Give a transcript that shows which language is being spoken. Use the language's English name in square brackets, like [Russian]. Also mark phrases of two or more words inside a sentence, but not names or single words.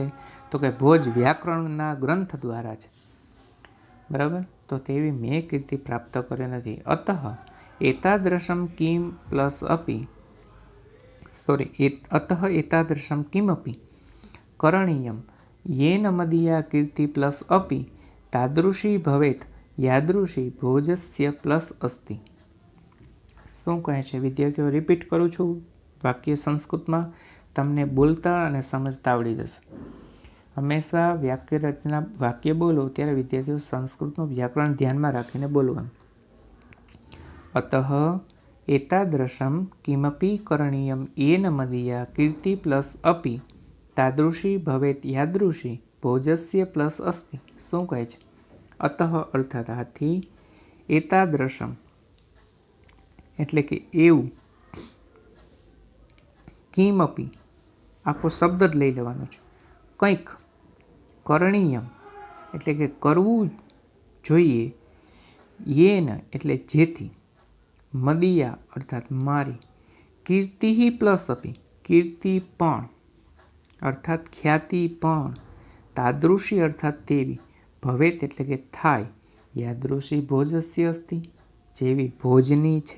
[Gujarati] તો કે ભોજ વ્યાકરણના ગ્રંથ દ્વારા છે. બરાબર, તો તેવી મેં કીર્તિ પ્રાપ્ત કરી નથી. [Sanskrit] अतः एतादृशम किम प्लस अपी, अतः एतादृशम किमपी करणीयम येन मदीया कीर्ति प्लस अपि तादृशी भवेत यादृशी भोजस्य प्लस अस्ति. [Gujarati] શું કહે છે વિદ્યાર્થીઓ? રિપીટ કરું છું વાક્ય સંસ્કૃતમાં, તમને બોલતા અને સમજતા આવડી જશે. હંમેશા વાક્ય રચના, વાક્ય બોલો ત્યારે વિદ્યાર્થીઓ સંસ્કૃતનું વ્યાકરણ ધ્યાનમાં રાખીને બોલવાનું. [Sanskrit] अतः एतादृशम किमपी करणीयम येन मदीया कीर्ति प्लस अपि तादृशी भवेत यादृशी भोजस्य प्लस अस्ति. [Gujarati] શું કહે છે? અતઃ અર્થાત આથી, એતાદૃશમ એટલે કે એવું, કિમપી આખો શબ્દ જ લઈ લેવાનો છે, કંઈક, કરણીયમ એટલે કે કરવું જોઈએ, યેન એટલે જેથી, મદીયા અર્થાત મારી, કીર્તિ પ્લસ અપી કીર્તિ પણ અર્થાત ખ્યાતિ પણ, તાદૃશી અર્થાત તેવી, ભવેત એટલે કે થાય, [Sanskrit] यादृशी भोजस्य अस्ति [Gujarati] જેવી ભોજની છે.